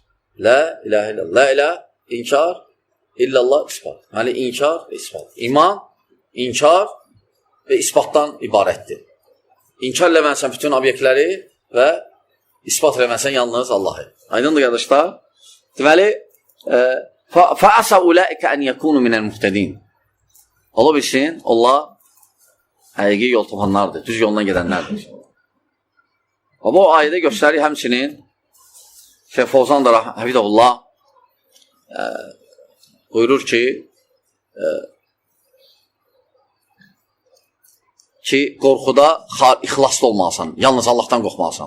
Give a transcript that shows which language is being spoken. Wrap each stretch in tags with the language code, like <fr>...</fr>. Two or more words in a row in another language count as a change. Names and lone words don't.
<ar>لا إله إلا الله. لا إله,</ar> <az>inkar, illallah, ispat. Yəni, inkar və ispat. İman, inkar və isbatdan ibarətdir. İnkar eləmənsən bütün obyektləri və ispat eləmənsən yalnız Allahı. Aydındır, qardaşlar? Deməli,</az> <ar>فَأَسَى أُولَٰئِكَ أَنْ يَكُونُوا مِنَ الْمُهْتَدِينَ.</ar> <az>Ola bilsin, Allah həqiqi yol tapanlardır, düz yoluna gedənlərdir. Bu ayədə göstərir həmçinin Şeyx Fovzan da Hafizəhullah buyurur ki, qorxuda ixlaslı olmalısan, yalnız Allahdan qorxmalısan.</az>